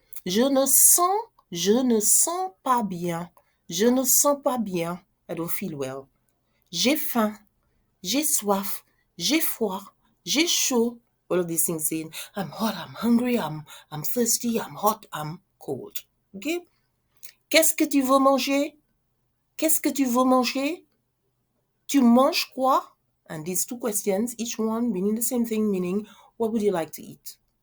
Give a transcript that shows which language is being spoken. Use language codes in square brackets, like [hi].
[fr] Je ne sens pas bien. Je ne sens pas bien. [en] I don't feel well. [fr] J'ai faim. J'ai soif. J'ai froid. J'ai chaud. [en] All of these things saying, I'm hot, I'm hungry, I'm thirsty, I'm hot, I'm cold. Okay? [fr] Qu'est-ce que tu veux manger? Qu'est-ce que tu veux manger? Tu manges quoi? [en] And these two questions, each one meaning the same thing, meaning, what would you like to eat?